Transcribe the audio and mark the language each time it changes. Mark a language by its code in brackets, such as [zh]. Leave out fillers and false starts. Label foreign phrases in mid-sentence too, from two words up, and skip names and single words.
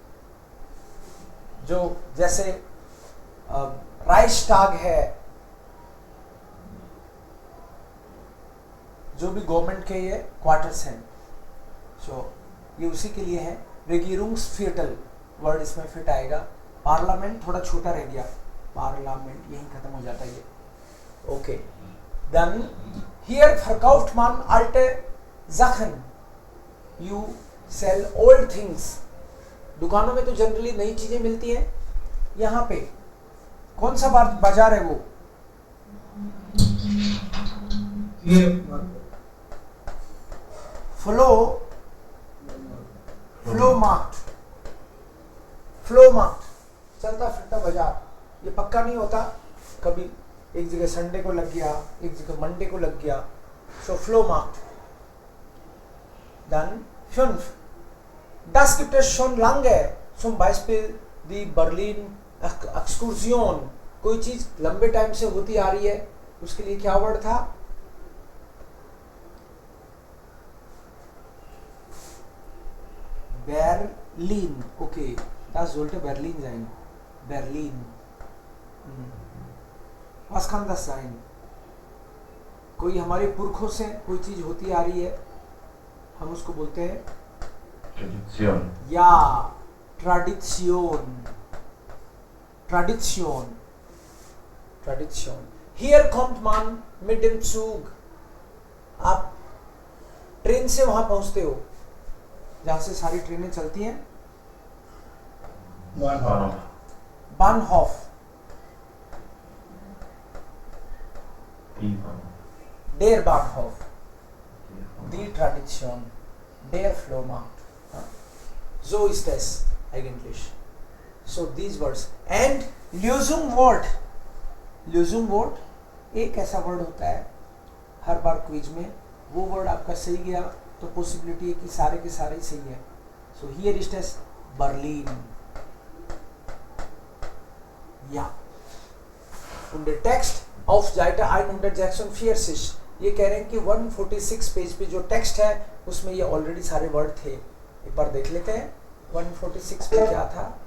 [hi] जो जैसे राइक्सटाग है, जो भी गवर्नमेंट के ये क्वार्टर्स हैं, सो ये उसी के लिए है। रेगियरुंग्सविर्टल वर्ड इसमें फिट आएगा। पार्लियामेंट थोड़ा छोटा रह गया, पार्लियामेंट यहीं खत्म हो जाता है ये। [en] okay, then here [de] verkauft man alte Sachen, [en] you sell old things। [hi] दुकानों में तो जनरली नई चीजें मिलती हैं, यहाँ पे कौन सा बाजार है वो? फ्लो मार्ट, चलता फिरता बाजार। ये पक्का नहीं होता, कभी एक जगह संडे को लग गया, एक जगह मंडे को लग गया, सो फ्लो मार्ट। [de] Dann 5. Das gibt es schon lange, zum Beispiel die Berlin Exkursion। [hi] कोई चीज लंबे टाइम से होती आ रही है, उसके लिए क्या वर्ड था? [de] Berlin, okay, das sollte Berlin sein, Berlin। Was kann das sein? [hi] कोई हमारे पुरखों से कोई चीज होती आ रही है, हम उसको बोलते हैं Tradition. या ट्रेडिशन, ट्रेडिशन, ट्रेडिशन। [de] Hier kommt man mit dem Zug। [hi] आप ट्रेन से वहां पहुंचते हो जहां से सारी ट्रेनें चलती हैं। [de] Bahnhof, der Bahnhof, die Tradition, der Flohmarkt। So ist es eigentlich। [en] So these words and Lösungswort। [hi] Lösungswort एक ऐसा वर्ड होता है हर बार क्विज में, वो वर्ड आपका सही गया तो पॉसिबिलिटी है कि सारे के सारे ही सही है। [en] So here is [de] das Berlin। Ja, und der Text auf Seite 146, [hi] ये कह रहे हैं कि 146 पेज पे जो टेक्स्ट है उसमें ये ऑलरेडी सारे वर्ड थे। एक बार देख लेते हैं 146 पे क्या था।